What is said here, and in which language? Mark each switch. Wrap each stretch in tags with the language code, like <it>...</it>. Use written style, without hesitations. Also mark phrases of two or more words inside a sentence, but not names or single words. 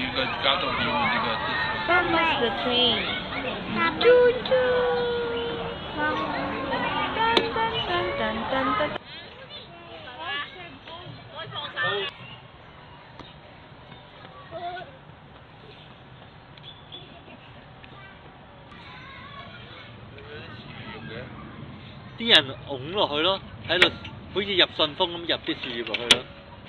<en>Thomas the train. Choo choo. Dun dun dun dun dun dun.</en> <yue>啲人拱落去咯，喺度好似入順豐咁入啲樹葉落去咯。</yue>